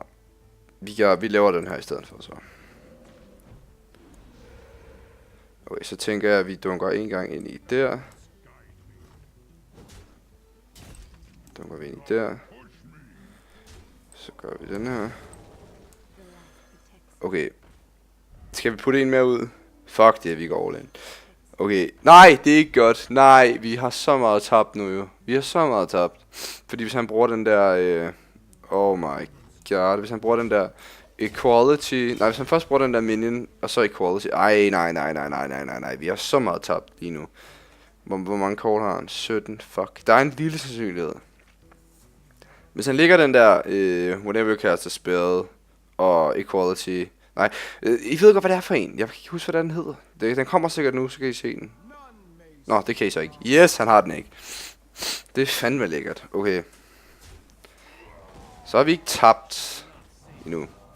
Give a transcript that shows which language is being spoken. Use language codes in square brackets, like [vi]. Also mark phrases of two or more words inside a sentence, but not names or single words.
[da] Vi laver den her i stedet for så. Okay, så tænker jeg, at vi dunker en gang ind i der. Dunker vi ind i der. Så gør vi den her. Okay. Skal vi putte en mere ud? Fuck det, vi går [en] all in. [da] Okay. Nej, det er ikke godt. Nej, vi har så meget tabt nu jo. Vi har så meget tabt. Fordi hvis han bruger den der... [en] oh my god. [da] Hvis han bruger den der... Equality... Nej, hvis han først bruger den der minion, og så equality... Ej, nej. Vi har så meget tabt lige nu. Hvor mange kort har han? 17. Fuck. Der er en lille sandsynlighed. Hvis han ligger den der... [en] whenever you cast a spell... [da] Og equality... Nej, I ved godt, hvad det er for en. Jeg kan ikke huske, hvad den hedder. Den kommer sikkert nu, så kan I se den. Nå, det kan I så ikke. Yes, han har den ikke. Det er fandme lækkert. Okay. Så har vi ikke tabt endnu.